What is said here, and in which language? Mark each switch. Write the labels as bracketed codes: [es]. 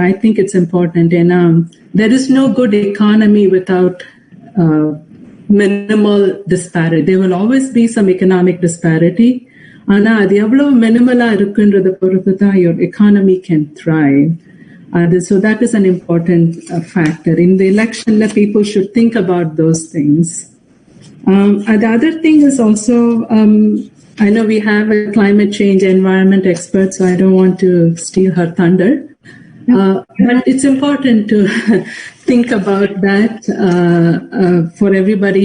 [en] I think it's important. And there is no good economy without minimal disparity. There will always be some economic disparity. [ta] ஆனா அது எவ்வளவு மினிமலா இருக்குன்றத பொறுத்து தான் [en] your economy can thrive. So that is an important factor. In the election, people should think about those things. The other thing is also, I know we have a climate change environment expert, so I don't want to steal her thunder. But it's important to think about that for everybody.